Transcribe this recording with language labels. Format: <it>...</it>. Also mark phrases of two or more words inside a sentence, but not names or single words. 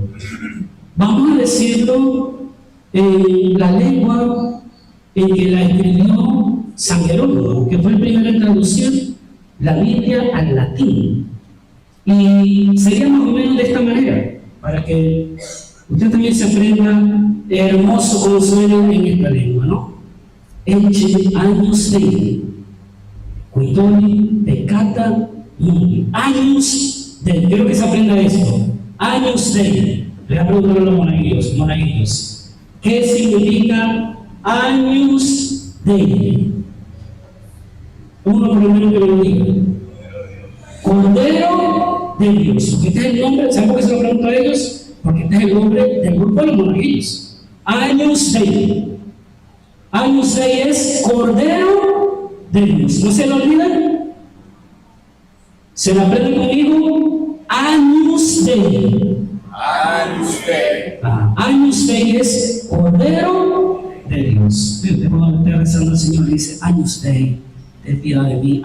<es>Vamos a decirlo en la lengua en que la escribió San Jerónimo, que fue el primero en traducir la Biblia al latín. Y sería más o menos de esta manera, para que usted también se aprenda hermoso como suena en esta lengua, ¿no?</es> <la>Ecce agnus Dei, quidoli peccata mundi. Agnus Dei,</la> <es>quiero que se aprenda esto.</es> <la>Agnus Dei.</la> <es>Le voy a preguntar a los monaguillos. ¿Qué significa</es> <la>Agnus Dei?</la> <es>Uno por lo menos que me lo diga. Cordero de Dios. Porque este es el nombre, ¿saben por qué se lo pregunto a ellos? Porque este es el nombre del grupo de los monaguillos.</es> <la>Agnus Dei. Agnus Dei</la> <es>es Cordero de Dios. ¿No se lo olvidan? ¿Se lo aprenden conmigo?</es> <la>Agnus Dei. Agnus Dei. Agnus Dei</la> <es>es Cordero de Dios. Cuando esté rezando al Señor le dice:</es> <la>Agnus Dei,</la> <es>ten piedad de mí.</es>